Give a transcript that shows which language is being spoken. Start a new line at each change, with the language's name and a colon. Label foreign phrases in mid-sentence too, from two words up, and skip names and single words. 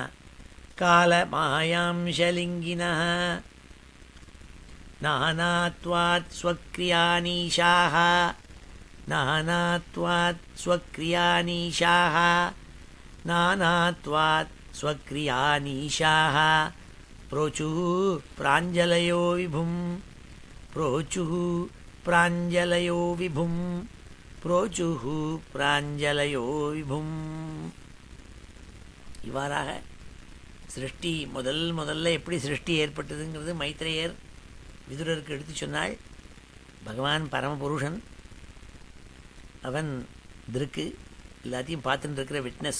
Sanskrit: कालमायांशलिङ्गिनः नानात्वात् स्वक्रियानीशाः नानात्वात् स्वक्रियानीशाः नानात्वात् स्वक्रियानीशाः प्रोचुः प्राञ्जलयो विभुं प्रोचुः प्राञ्जलयो विभुं प्रोचुः प्राञ्जलयो விபும்.
Tamil: இவ்வாறாக சிருஷ்டி முதல்ல எப்படி சிருஷ்டி ஏற்பட்டதுங்கிறது மைத்ரேயர் விதுரருக்கு எடுத்து சொன்னாள். பகவான் பரமபுருஷன், அவன் திருக்கு எல்லாத்தையும் பார்த்துட்டு இருக்கிற விட்னஸ்.